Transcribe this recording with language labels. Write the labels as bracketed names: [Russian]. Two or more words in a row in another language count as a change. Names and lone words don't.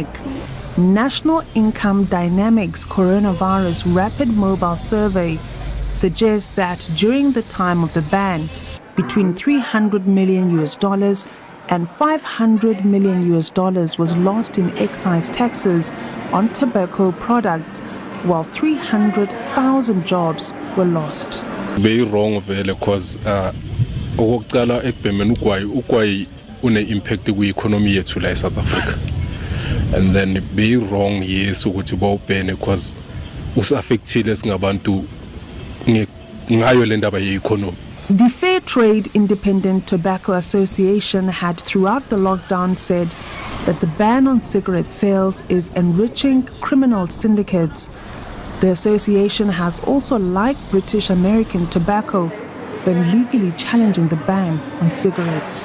[English] National Income Dynamics Coronavirus Rapid Mobile Survey suggests that during the time of the ban, between $300 million and $500 million was lost in excise taxes on tobacco products, while 300,000 jobs were lost. Very wrong because [Zulu] une-impact kwi-economy yethu la e-South Africa. [English] And then be wrong yes [Zulu] ukuthi bawubhene because usaffectile singabantu ngayo le ndaba ye-economy. [English] The Fair Trade Independent Tobacco Association had throughout the lockdown said that the ban on cigarette sales is enriching criminal syndicates. The association has also, like British American Tobacco, been legally challenging the ban on cigarettes.